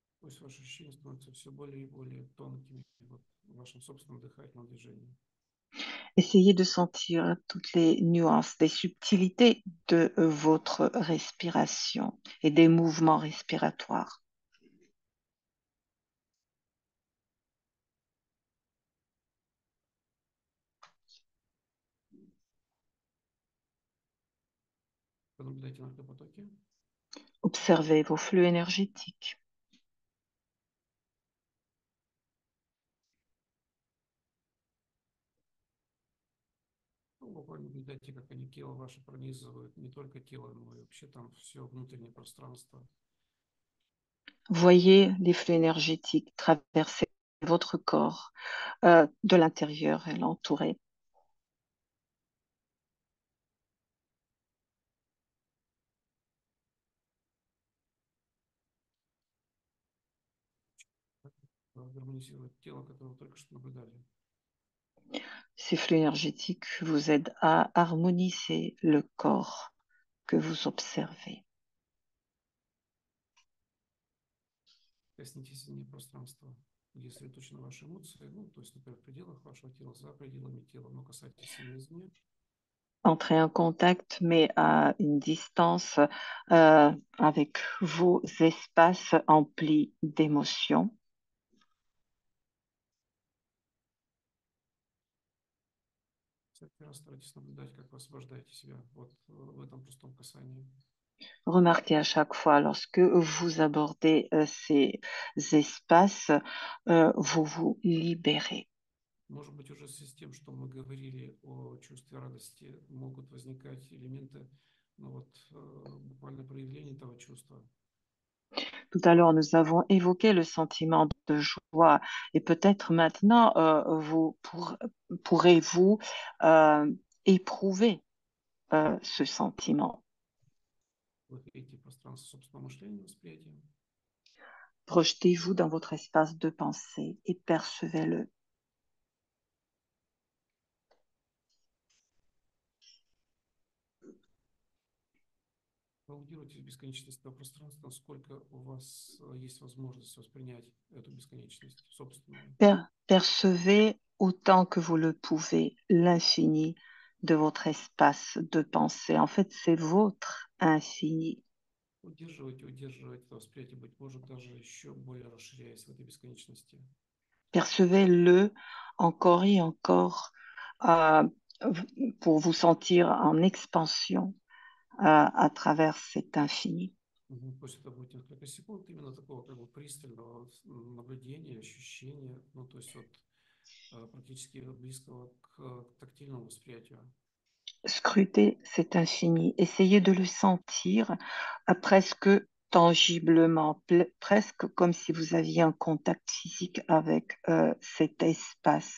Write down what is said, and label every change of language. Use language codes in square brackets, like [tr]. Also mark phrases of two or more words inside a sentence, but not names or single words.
[ru] пусть ваши ощущения становятся все более и более тонкими вот, в вашем собственном дыхательном движении. [fr] Essayez de sentir toutes les nuances, les subtilités de votre respiration et des mouvements respiratoires. [ru] Понаблюдайте на потоке. [fr] Observez vos flux énergétiques. [ru] Ну, буквально наблюдайте, как они тело ваше пронизывают, не только тело, но и вообще там все внутреннее пространство. [fr] Voyez les flux énergétiques traverser votre corps de l'intérieur et l'entourer. [ru] Гармонизирует тело, которое вы только что наблюдали. [fr] Ces flux énergétiques vous aident à harmoniser le corps que vous observez. [ru] Коснитесь линии пространства, где сосредоточены ваши эмоции, ну, то есть, например, в пределах вашего тела, за пределами тела, но касайтесь ими извне. [fr] Entrez en contact, mais à une distance avec vos espaces emplis d'émotions. [ru] Всякий раз старайтесь наблюдать, как вы освобождаете себя вот в этом простом касании. [fr] Remarquez à chaque fois, lorsque vous abordez ces espaces, vous vous libérez. [ru] Может быть, уже в связи с тем, что мы говорили о чувстве радости, могут возникать элементы, ну вот, буквально проявления этого чувства. [fr] Tout à l'heure, nous avons évoqué le sentiment de joie et peut-être maintenant, pourrez-vous éprouver ce sentiment. [ru] Выходите в пространство собственного мышления, восприятия. [fr] Projetez-vous dans votre espace de pensée et percevez-le. [ru] Аудируйте бесконечность этого пространства, насколько у вас есть возможность воспринять эту бесконечность собственную. [fr] Percevez autant que vous le pouvez l'infini de votre espace de pensée. En fait, c'est votre infini. [ru] Удерживайте это восприятие, быть может, даже еще более расширяясь в этой бесконечности. [fr] Percevez-le encore et encore euh, pour vous sentir en expansion à travers cet infini. [ru] Пусть это будет несколько секунд именно такого как бы пристального наблюдения, ощущения, ну то есть вот практически близкого к тактильному восприятию. [fr] Scrutez cet infini, essayez de le sentir presque tangiblement, presque comme si vous aviez un contact physique avec cet espace.